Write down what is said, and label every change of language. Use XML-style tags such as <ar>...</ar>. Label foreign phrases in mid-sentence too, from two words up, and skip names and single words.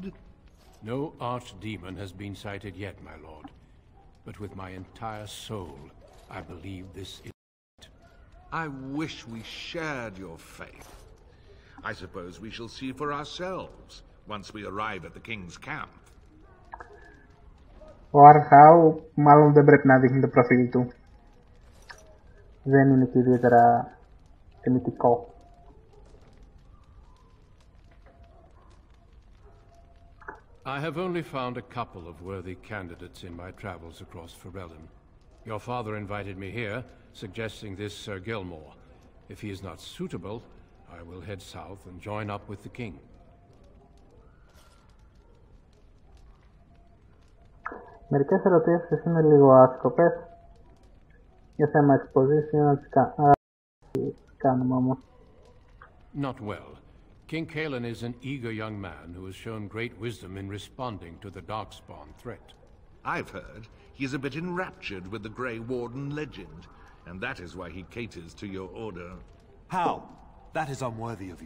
<en>No archdemon has been sighted yet, my lord. But with my entire soul, I believe this is it. I wish we shared your faith. I suppose we shall see for ourselves once we arrive at the King's camp.</en> <el>Ο Αρχάου μάλλον δεν πρέπει να δείχνει το προφίλ του. Δεν είναι και ιδιαίτερα τιμητικό.</el> <en>I have only found a couple of worthy candidates in my travels across Ferelden. Your father invited me here, suggesting this Sir Gilmore. If he is not suitable, I will head south and join up with the king.</en> <el>Μερικές ερωτήσεις είναι λίγο άσκοπες. Για θέμα exposition να τις κάνουμε όμως.</el> <en>Not well. King Kalen is an eager young man who has shown great wisdom in responding to the Darkspawn threat. I've heard he is a bit enraptured with the Grey Warden legend, and that is why he caters to your order. How? That is unworthy of you.</en>